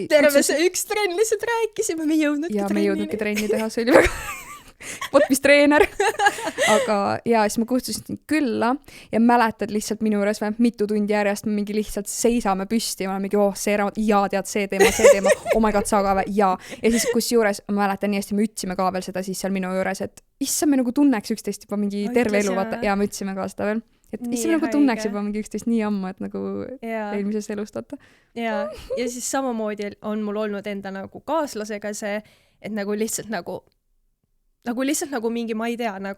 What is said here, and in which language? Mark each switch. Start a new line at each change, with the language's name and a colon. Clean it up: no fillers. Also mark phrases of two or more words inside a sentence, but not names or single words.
Estonian: Terve see üks trenn lihtsalt rääkisime, me ei jõudnudki trenni teha, see oli väga vot mis treener. Aga ja siis ma kutsusin külla ja mäletad lihtsalt minu juures mitu tundi järjest me mingi lihtsalt seisame püsti ja ma olen mingi, see raamat, tead, see teema,
English: oh my god,
Estonian: sa ka või, ja siis kus juures ma mäletan nii hästi, me ütsime ka veel seda siis seal minu juures, et issa me nagu tunneks üksteist juba mingi terve elu, vaata, ja me ütsime ka seda veel. et Nii issand nagu haige. tunneks juba mingi üksteist nii ammu, et nagu Jaa. eelmisest elust vaata. ja siis samamoodi on mul olnud enda nagu kaaslasega see, et nagu lihtsalt nagu lihtsalt nagu mingi, ma ei tea, nagu